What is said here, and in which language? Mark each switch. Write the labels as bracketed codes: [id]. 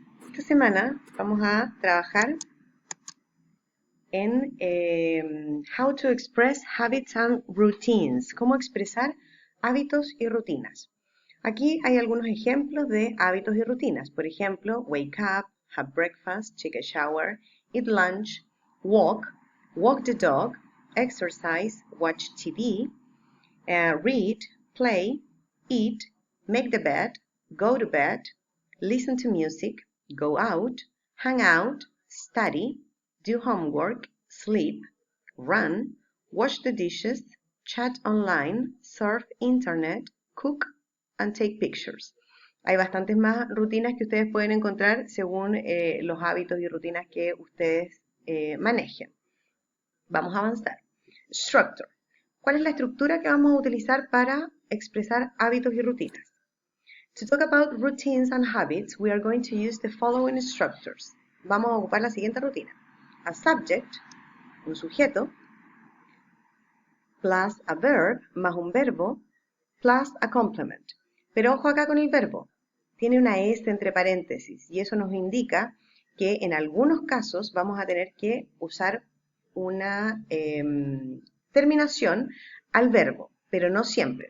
[es] Esta semana vamos a trabajar en [en] How to Express Habits and Routines, [es] cómo expresar hábitos y rutinas. Aquí hay algunos ejemplos de hábitos y rutinas. Por ejemplo, [en] wake up, have breakfast, take a shower, eat lunch, walk, walk the dog, exercise, watch TV, read, play, eat, make the bed, go to bed, listen to music, go out, hang out, study, do homework, sleep, run, wash the dishes, chat online, surf internet, cook, and take pictures. [es] Hay bastantes más rutinas que ustedes pueden encontrar según los hábitos y rutinas que ustedes manejen. Vamos a avanzar. Structure. ¿Cuál es la estructura que vamos a utilizar para expresar hábitos y rutinas? [en] To talk about routines and habits, we are going to use the following structures. [es] Vamos a ocupar la siguiente rutina. [en] A subject, [es] un sujeto, [en] plus a verb, [es] más un verbo, [en] plus a complement. [es] Pero ojo acá con el verbo. Tiene una S entre paréntesis y eso nos indica que en algunos casos vamos a tener que usar una terminación al verbo, pero no siempre.